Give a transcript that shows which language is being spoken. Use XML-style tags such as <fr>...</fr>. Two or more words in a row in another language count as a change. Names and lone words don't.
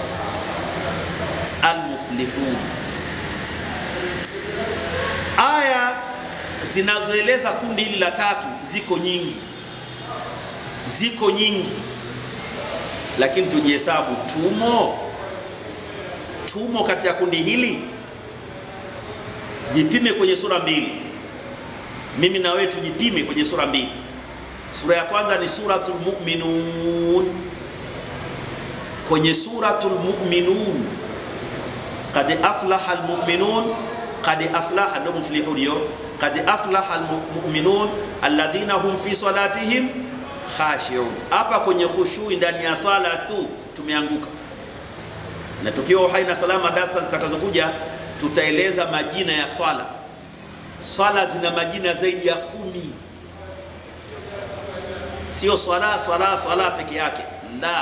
<sw>Al-muflihun, aya zinazoeleza kundi hili la tatu ziko nyingi, lakini tujihesabu tumo katika kundi hili. Jipime kwenye sura 2. Mimi na wewe tujipime kwenye sura 2. Sura ya kwanza ni suratul mu'minun.</sw> <ar>Kwenye suratul mu'minun, قد أفلح المؤمنون, قد أفلح ndo muflihun yo, قد أفلح المؤمنون الذين هم في صلاتهم خاشعون.</ar> <sw>Hapa kwenye khushui ndani ya swala tu tumeanguka, na tukiwa hai na salama darasa litakazokuja tutaeleza majina ya swala. Swala zina majina zaidi ya 10. Sio swala peke yake, la.</sw>